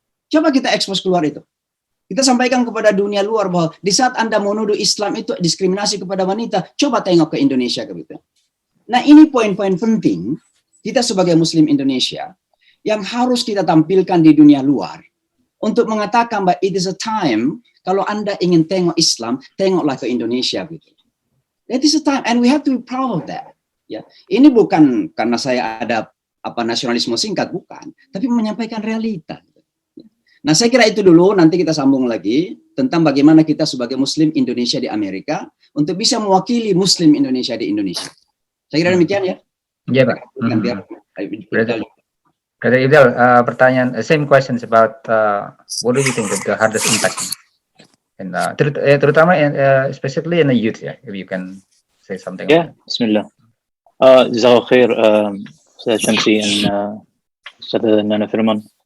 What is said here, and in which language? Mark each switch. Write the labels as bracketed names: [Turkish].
[Indonesian] Coba kita ekspos keluar itu. Kita sampaikan kepada dunia luar bahwa di saat Anda menuduh Islam itu diskriminasi kepada wanita, coba tengok ke Indonesia. Gitu. Nah ini poin-poin penting kita sebagai Muslim Indonesia yang harus kita tampilkan di dunia luar untuk mengatakan bahwa [English] it is a time [Indonesian] kalau Anda ingin tengok Islam, tengoklah ke Indonesia gitu. [English] That is a time and we have to be proud of that. [Indonesian] Ya, ini bukan karena saya ada nasionalisme singkat bukan, tapi menyampaikan realita. Nah, saya kira itu dulu, nanti kita sambung lagi tentang bagaimana kita sebagai Muslim Indonesia di Amerika untuk bisa mewakili Muslim Indonesia di Indonesia. Saya kira demikian ya. Iya, Pak. [English] Brother Ifdal, [Indonesian] pertanyaan, [English] same questions about what do you think the hardest impact, and [Indonesian] terutama [English] especially in the youth, yeah, if you can say something. Yeah, Bismillah. Jazakallah khair, Ustaz Shamsi and Ustaz Nana Firman.